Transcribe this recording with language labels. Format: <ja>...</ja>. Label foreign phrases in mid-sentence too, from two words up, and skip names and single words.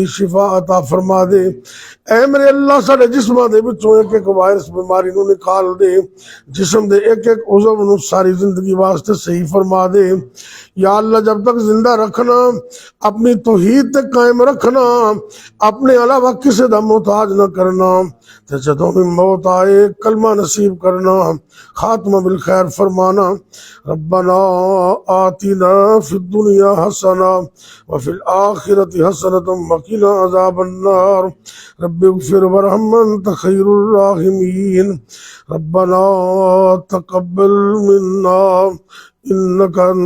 <pa>ਸ਼ਿਫ਼ਾ ਅਤਾ ਫ਼ਰਮਾ ਦੇ ਐ ਮੇਰੇ ਅੱਲਾਹ ਸਾਡੇ ਜਿਸਮਾਂ ਦੇ ਵਿਚੋਂ ਇਕ ਇਕ ਵਾਇਰਸ ਬੀਮਾਰੀ ਨੂੰ ਕੱਢ ਦੇ ਜਿਸਮ ਦੇ ਇਕ ਇਕ ਉਜ਼ਵ ਨੂੰ ਸਾਰੀ ਜ਼ਿੰਦਗੀ ਵਾਸਤੇ ਸਹੀ ਫ਼ਰਮਾ ਦੇ ਯਾ ਅੱਲਾਹ ਜਦ ਤੱਕ ਜ਼ਿੰਦਾ ਰੱਖਣਾ ਆਪਣੀ ਤੌਹੀਦ ਤੇ ਕਾਇਮ ਰੱਖਣਾ ਆਪਣੇ ਅਲਾਵਾ ਕਿਸੀ ਦਾ ਮੋਹਤਾਜ ਨਾ ਕਰਨਾ ਤੇ ਜਦੋਂ ਵੀ ਮੌਤ ਆਏ ਕਲਮਾ ਨਸੀਬ ਕਰਨਾ</pa> <ar>خاتمة بال خير فرمانا ربنا آتنا في الدنيا حسنة وفي الآخرة حسنة وقنا عذاب النار رب اغفر وارحم أنت خير الراحمين ربنا تقبل منا إنك أنت</ar>